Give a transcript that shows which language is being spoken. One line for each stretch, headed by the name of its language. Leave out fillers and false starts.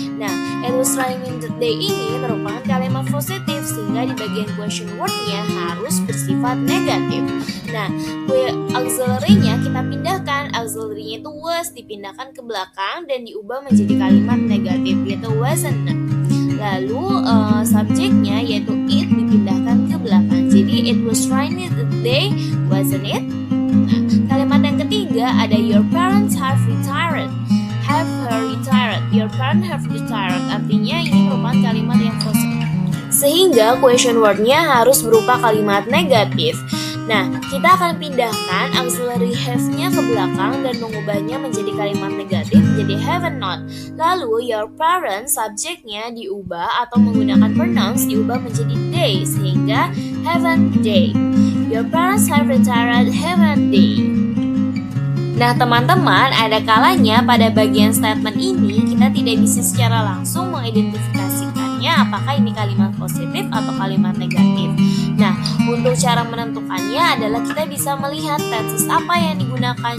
Indonesian: Nah,
English: it was raining that day
Indonesian: ini merupakan kalimat positif sehingga di bagian question word-nya harus bersifat negatif. Nah, auxiliary-nya kita pindahkan. Auxiliary-nya itu was dipindahkan ke belakang dan diubah menjadi kalimat negatif yaitu wasn't. Lalu subjeknya yaitu it dipindahkan ke belakang.
English: Jadi it was raining that day, wasn't it?
Indonesian: Nah, kalimat yang ketiga ada
English: your parents have retired. Have retired. Your parents have retired.
Indonesian: Artinya ini merupakan kalimat yang positif. sehingga question word-nya harus berupa kalimat negatif. Nah, kita akan pindahkan auxiliary have-nya ke belakang dan mengubahnya menjadi kalimat negatif jadi haven't not. Lalu your parents subjeknya diubah atau menggunakan pronouns diubah menjadi they sehingga
English: haven't they. Your parents have retired, haven't they?
Indonesian: Nah teman-teman, ada kalanya pada bagian statement ini kita tidak bisa secara langsung mengidentifikasikannya apakah ini kalimat positif atau kalimat negatif. Nah, untuk cara menentukannya adalah kita bisa melihat tenses apa yang digunakan.